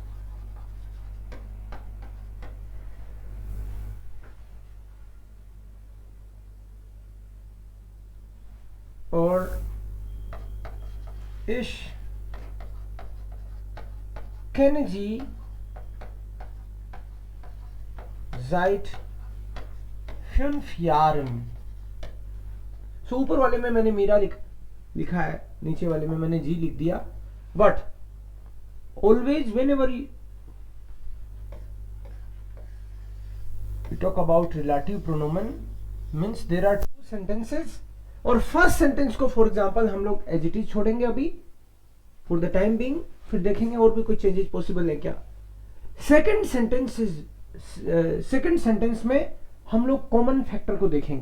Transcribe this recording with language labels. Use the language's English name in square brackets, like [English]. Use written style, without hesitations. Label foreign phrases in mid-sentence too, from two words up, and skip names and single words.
[German] और ich kenne sie seit 5 Jahren. [Hindi] सो ऊपर वाले में मैंने मीरा लिखा है, नीचे वाले में मैंने जी लिख दिया. [English] But always whenever you talk about relative pronomen means there are 2 sentences, [Hindi] और [English] first sentence [Hindi] को [English] for example [Hindi] हम लोग [English] as it is [Hindi] छोड़ेंगे अभी [English] for the time being, [Hindi] फिर देखेंगे और भी कोई [English] changes possible [Hindi] है क्या. सेकंड सेंटेंस में हम लोग [English] common factor [Hindi] को देखेंगे.